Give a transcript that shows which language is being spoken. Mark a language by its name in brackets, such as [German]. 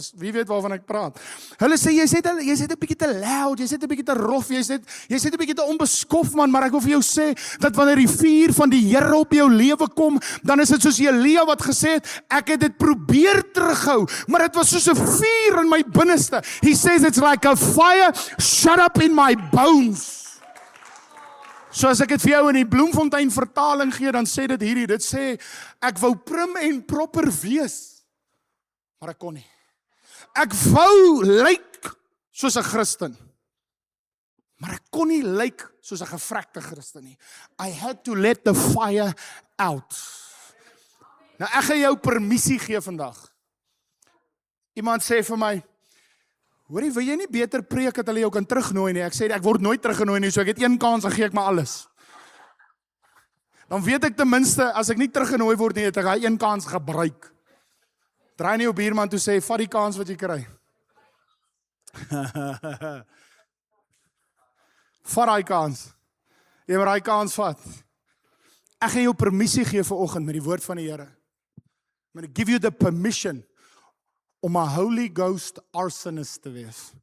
[Afrikaans] Wie weet waarvan ek praat. Hulle sê, jy's net 'n bietjie te loud, jy's net 'n bietjie te rof, jy's net 'n bietjie te onbeskof man, maar ek wil vir jou sê, dat wanneer die vuur van die Here op jou lewe kom, dan is dit soos Elia wat gesê het, ek het dit probeer terughou, maar dit was soos 'n vuur in my binneste. [English] He says it's like a fire shut up in my bones. [Afrikaans] So as ek dit vir jou in die Bloemfontein vertaling gee, dan sê dit hierdie, dit sê, ek wou prim en proper wees, maar ek kon nie. Ek wou lyk soos 'n Christen, maar ek kon nie lyk soos 'n gevrekte Christen nie. [English] I had to let the fire out. [Afrikaans] Nou ek gaan jou permissie gee vandag. Iemand sê vir my, hoorie, wil jy nie beter preek dat hulle jou kan terugnooi nie? Ek sê, ek word nooit teruggenooi nie, so ek het een kans, dan gee ek maar alles. Dan weet ek ten minste, as ek nie teruggenooi word nie, het ek daai een kans gebruik. Draai nie jou buurman toe sê, vat die kans wat jy kry. Vat daai kans. Jy moet daai kans vat. Ek gaan jou permissie gee vanoggend met die woord van die Here. [English] I'm going to give you the permission [Afrikaans] om 'n [English] Holy Ghost arsonist [Afrikaans] te wees.